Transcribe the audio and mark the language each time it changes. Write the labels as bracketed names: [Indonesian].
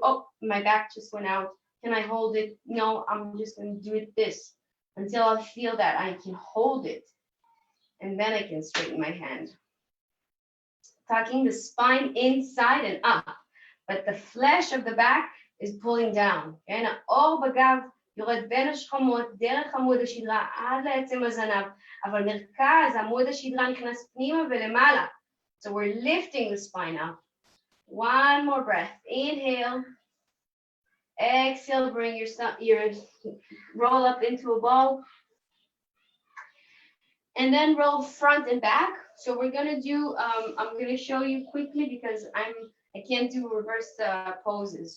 [English] Oh, my back just went out. Can I hold it? No, I'm just going to do it this until I feel that I can hold it. And then I can straighten my hand. Tucking the spine inside and up, but the flesh of the back is pulling down. [Hebrew] Okay, האור בגב יורד בין השכמות, דרך עמוד השדרה עד לעצם הזנב, אבל מרכז עמוד השדרה נכנס פנימה ולמעלה. [English] So we're lifting the spine up. One more breath. Inhale. Exhale, bring your roll up into a ball. And then roll front and back. So we're gonna do, I'm gonna show you quickly because I can't do reverse poses.